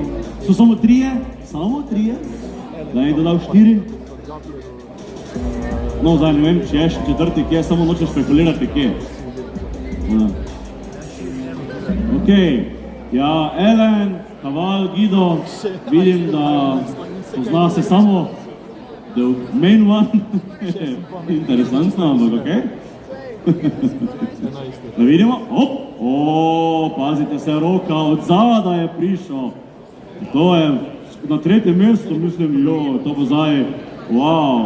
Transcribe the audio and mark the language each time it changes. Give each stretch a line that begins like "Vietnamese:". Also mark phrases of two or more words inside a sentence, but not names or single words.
Slovenian: So samo trije, da je dodal 4. No, zdaj ne vem, če je še četrti, kje, samo nočeš spekulirati, kje. Ok, ja, Ellen, Kaval, Guido, vidim, da pozna se samo
English: the main one.
Slovenian: Interesantno, ampak ok. Da vidimo, pazite se, Roka, od zada je prišel. To je na 3. mestu, mislim, to bo zdaj, wow.